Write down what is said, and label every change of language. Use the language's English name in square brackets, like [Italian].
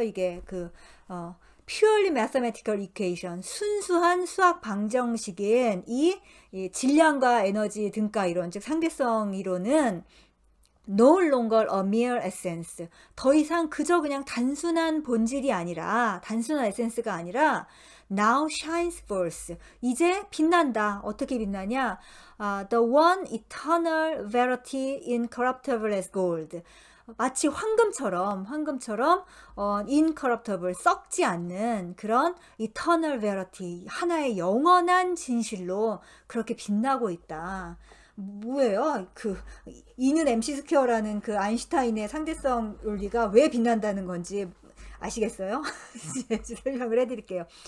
[Korean] 이게 [English] purely mathematical equation, [Korean] 순수한 수학 방정식인 이 질량과 에너지 등가 이론, 즉 상대성 이론은 [English] no longer a mere essence. [Korean] 더 이상 그저 그냥 단순한 본질이 아니라, 단순한 에센스가 아니라 [English] now shines forth. [Korean] 이제 빛난다. 어떻게 빛나냐? [English] The one eternal verity incorruptible as gold. [Korean] 마치 황금처럼 incorruptible, 썩지 않는 그런 [English] eternal verity, [Korean] 하나의 영원한 진실로 그렇게 빛나고 있다. 뭐예요? E는 mc 스퀘어라는 그 아인슈타인의 상대성 논리가 왜 빛난다는 건지 아시겠어요? 설명을 해드릴게요.